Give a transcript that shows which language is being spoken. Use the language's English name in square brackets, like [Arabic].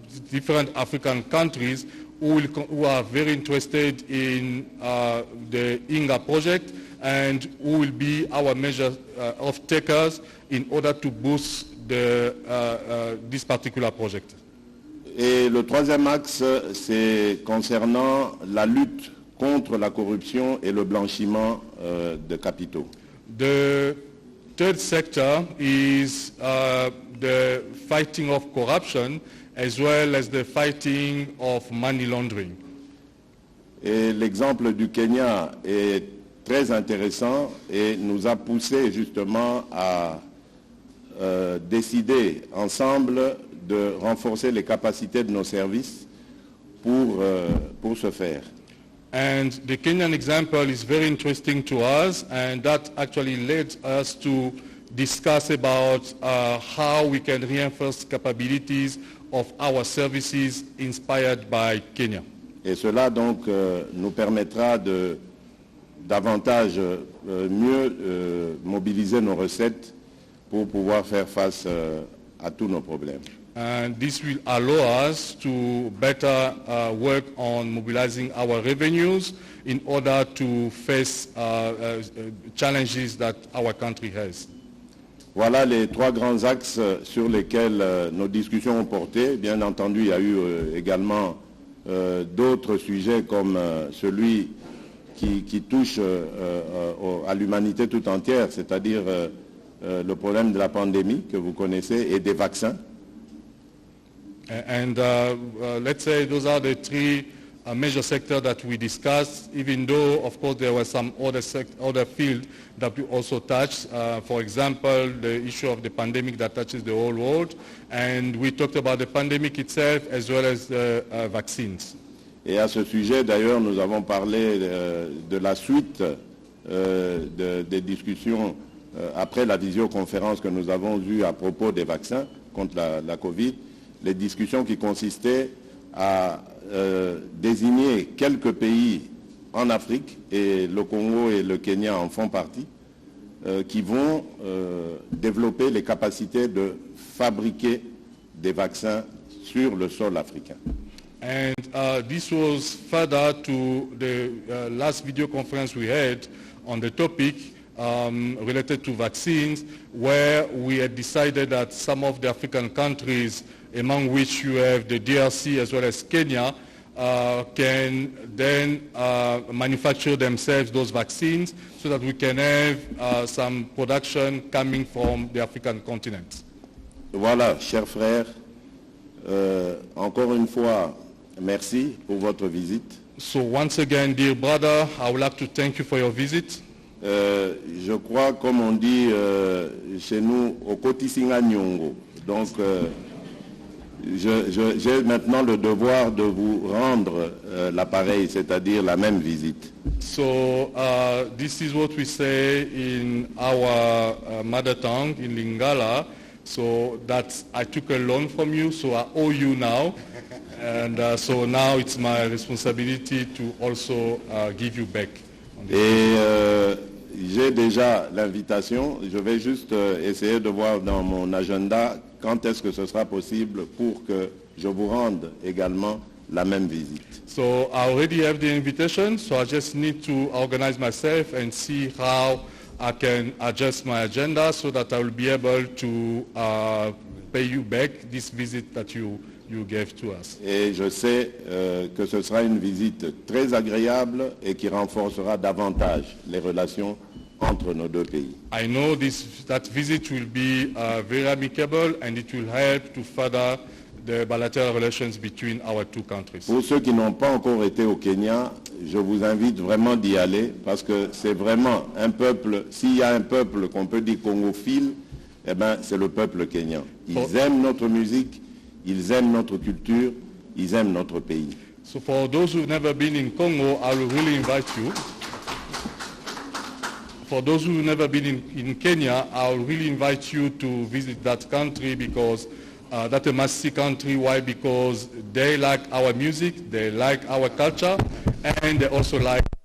[English] different African countries who are very interested in the Inga project and who will be our major off-takers in order to boost this particular project. [French] Et le troisième axe, c'est concernant la lutte contre la corruption et le blanchiment de capitaux. [English] The third sector is the fighting of corruption as well as the fighting of money laundering. [French] Et l'exemple du Kenya est très intéressant et nous a poussé justement à décider ensemble de renforcer les capacités de nos services pour ce faire. [English] And the Kenyan example is very interesting to us, and that actually led us to discuss about how we can reinforce capabilities of our services inspired by Kenya. [French] Et cela donc nous permettra davantage mieux mobiliser nos recettes pour pouvoir faire face à tous nos problèmes. [English] And this will allow us to better work on mobilizing our revenues in order to face challenges that our country has. [French] Voilà les trois grands axes sur lesquels nos discussions ont porté. Bien entendu, il y a eu également d'autres sujets comme celui qui touche à l'humanité tout entière, c'est-à-dire le problème de la pandémie que vous connaissez et des vaccins. [English] And let's say those are the three major sectors that we discussed, even though, of course, there were some other fields that we also touched. For example, the issue of the pandemic that touches the whole world. And we talked about the pandemic itself as well as the vaccines. [French] Et à ce sujet, d'ailleurs, nous avons parlé de la suite des discussions après la visioconférence que nous avons eue à propos des vaccins contre la Covid. Les discussions qui consistaient à désigner quelques pays en Afrique, et le Congo et le Kenya en font partie, qui vont développer les capacités de fabriquer des vaccins sur le sol africain. [English] And this was further to the last video conference we had on the topic, related to vaccines, where we had decided that some of the African countries, among which you have the DRC as well as Kenya, can then manufacture themselves those vaccines so that we can have some production coming from the African continent. [French] Voilà, chers frères, encore une fois, merci pour votre visite. [English] So once again, dear brother, I would like to thank you for your visit. [French] Je crois, comme on dit chez nous, au Kotisinga Nyongo. Donc, j'ai maintenant le devoir de vous rendre l'appareil, c'est-à-dire la même visite. [English] So this is what we say in our mother tongue, in Lingala. So that I took a loan from you, so I owe you now. And so now it's my responsibility to also give you back. [French] Et j'ai déjà l'invitation. Je vais juste essayer de voir dans mon agenda quand est-ce que ce sera possible pour que je vous rende également la même visite. [English] So I already have the invitation, so I just need to organize myself and see how I can adjust my agenda so that I will be able to pay you back this visit that you gave to us. [French] Et je sais que ce sera une visite très agréable et qui renforcera davantage les relations entre nos deux pays. [English] I know that visit will be very amicable and it will help to further the bilateral relations between our two countries. [French] Pour ceux qui n'ont pas encore été au Kenya, je vous invite vraiment d'y aller parce que c'est vraiment un peuple, s'il y a un peuple qu'on peut dire congophile, eh ben, c'est le peuple kenyan. Ils aiment notre musique, ils aiment notre culture, ils aiment notre pays. [English] So for those who've never been in Congo, I will really invite you. For those who've never been in Kenya, I will really invite you to visit that country because that's a Masi country. Why? Because they like our music, they like our culture, and they also like